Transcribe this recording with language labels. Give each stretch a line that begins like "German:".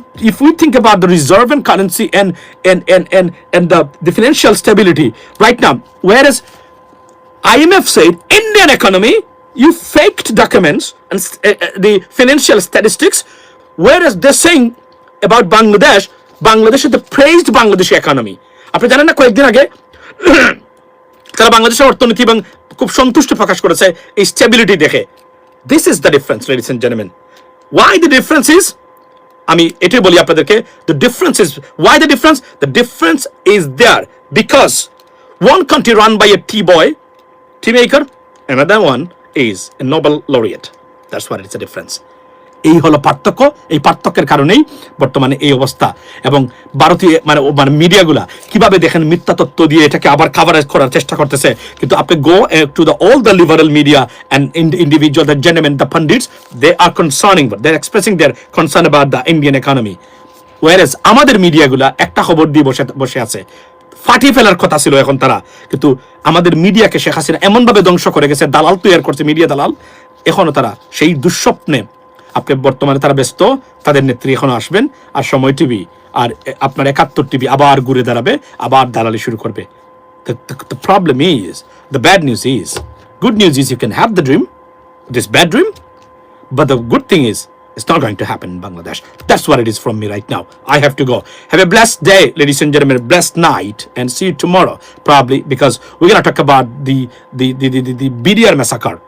English: If we think about the reserve and currency and the financial stability right now, whereas IMF said Indian economy, you faked documents and the financial statistics, whereas they're saying about Bangladesh is the praised Bangladeshi economy.
Bangla: আপনি জানেন না কয়েকদিন আগে তারা বাংলাদেশের অর্থনীতি এবং খুব সন্তুষ্টি প্রকাশ করেছে এই স্টেবিলিটি দেখে।
English: This is the difference, ladies and gentlemen. Why the difference is,
Bangla: আমি এটাই বলি আপনাদেরকে,
English: the difference is, why the difference? The difference is there because one country run by a tea boy, tea maker, another one is a Nobel laureate. That's what it's a difference.
Bangla: এই হলো পার্থক্য। এই পার্থক্যের কারণেই বর্তমানে এই অবস্থা এবং ভারতীয় মিডিয়াগুলা কিভাবে দেখেন মিথ্যা তথ্য দিয়ে এটাকে আবার কাভারেজ করার চেষ্টা করতেছে। কিন্তু আপনি
English: go to the all the liberal media and individual, the gentlemen, the pundits, they are concerning, but they're expressing their concern about the Indian economy, whereas
Bangla: আমাদের মিডিয়াগুলা একটা খবর দিয়ে বসে আছে, ফাটিয়ে ফেলার কথা ছিল এখন তারা, কিন্তু আমাদের মিডিয়াকে শেখ হাসিনা এমনভাবে ধ্বংস করে গেছে, দালাল তৈরি করছে, মিডিয়া দালাল। এখনো তারা সেই দুঃস্বপ্নে, আপনি বর্তমানে তারা ব্যস্ত, তাদের নেত্রী এখনো আসবেন আর সময় টিভি আর আপনার 71 টিভি আবার ঘুরে দাঁড়াবে, আবার দালালি শুরু করবে।
English: The problem is, the bad news is, good news is you can have the dream, this bad dream, but the good thing is it's not going to happen in Bangladesh. That's what it is from me right now. I have to go. Have a blessed day, ladies and gentlemen, blessed night, and see you tomorrow, probably, because we're going to talk about the BDR massacre.